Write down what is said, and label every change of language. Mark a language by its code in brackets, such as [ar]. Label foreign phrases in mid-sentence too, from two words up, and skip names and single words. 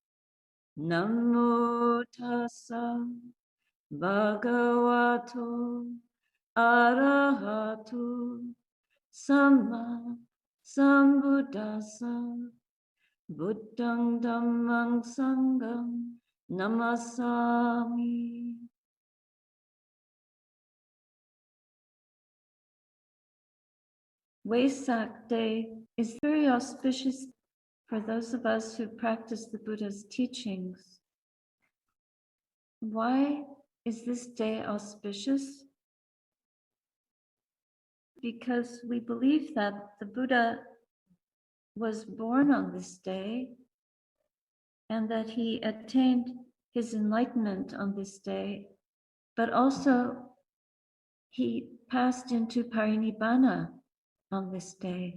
[pi] Namo tassa bhagavato arahato samma sambuddhassa. Buddhang dhammang sangham namasami. [en] Vesak Day is very auspicious for those of us who practice the Buddha's teachings. Why is this day auspicious? Because we believe that the Buddha was born on this day and that he attained his enlightenment on this day, but also he passed into parinibbana on this day.